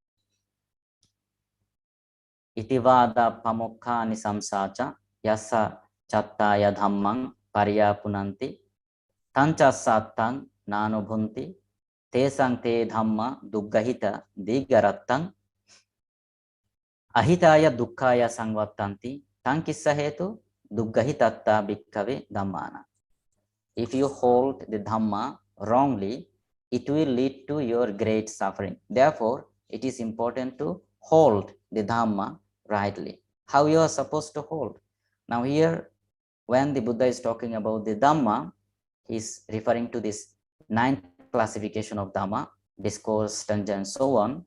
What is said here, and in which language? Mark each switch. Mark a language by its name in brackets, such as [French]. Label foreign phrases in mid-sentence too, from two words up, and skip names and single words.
[Pali] itivada pamukha nisamsacha yasa chattaya dhammang pariyapunanti tancha sattang nanubhunti tesang te dhamma duggahita digarattang ahitaya dukkaya sangvattanti tankissa hetu duggahitatta bhikkave dhammana. [English] If you hold the Dhamma wrongly, it will lead to your great suffering. Therefore, it is important to hold the Dhamma rightly. How you are supposed to hold? Now here, when the Buddha is talking about the Dhamma, he is referring to this 9th classification of Dhamma, discourse, stanza, and so on.